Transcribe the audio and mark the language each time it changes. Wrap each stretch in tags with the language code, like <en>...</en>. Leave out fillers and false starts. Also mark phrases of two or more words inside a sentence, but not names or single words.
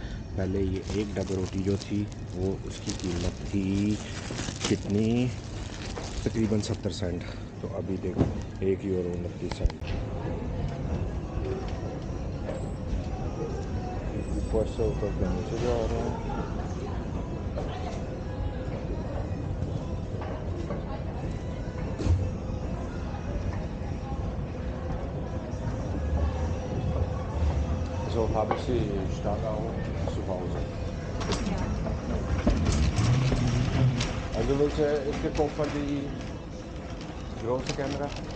<hi>पहले ये एक डबल रोटी जो थी वो उसकी कीमत थी कितनी, तकरीबन 70 सेंट। तो अभी देखो 1 यूरो 29 सेंट। ऊपर से उतर के नीचे जा रहे हैं।</hi> <de>So habe ich die Stange auch zu Hause. Also welche ist gekauft von die große Kamera?</de>